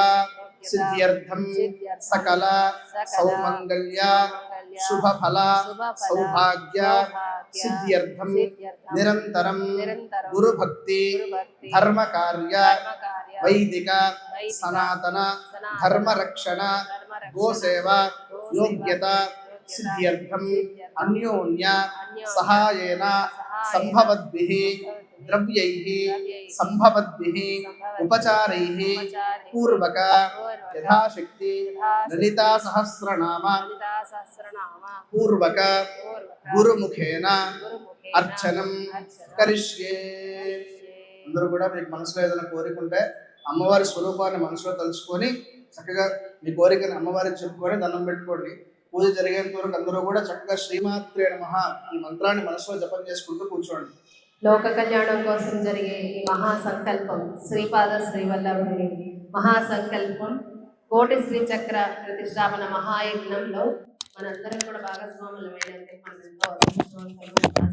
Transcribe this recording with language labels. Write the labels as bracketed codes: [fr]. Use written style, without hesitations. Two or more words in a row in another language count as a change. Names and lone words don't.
[sa] सिद्ध्यर्थम सकल सौमंगल्य शुभफल सौभाग्य सिद्ध्यर्थम निरंतरम गुरुभक्ति धर्म कार्य वैदिक सनातन धर्म रक्षण गोसेवा योग्यता सिद्ध्यर्थम अन्योन्य सहायेन संभवद्भिः द्रव्यैः संभवद्भिः उपचारैः पूर्वक यथाशक्ति ललिता सहस्रनाम पूर्वक गुरुमुखेन अर्चनं करिष्ये। [te] అందరూ కూడా మీకు మనసులో ఏదైనా కోరిక ఉంటే అమ్మవారి స్వరూపాన్ని మనసులో తలుచుకొని చక్కగా మీ కోరికని అమ్మవారికి చెప్పుకొని దండం పెట్టుకోండి. పూజ జరిగేంత వరకు అందరూ కూడా చక్కగా [sa] శ్రీమాత్రే నమః [te] ఈ మంత్రాన్ని మనసులో జపం చేసుకుంటూ కూర్చోండి. లోక కళ్యాణం కోసం జరిగే ఈ మహాసంకల్పం శ్రీపాద శ్రీవల్లభుని మహాసంకల్పం కోటి శ్రీచక్ర ప్రతిష్టాపన మహాయజ్ఞంలో మనందరం కూడా భాగస్వాములు అయినందుకు మనం ఎంతో అదృష్టవంతులు.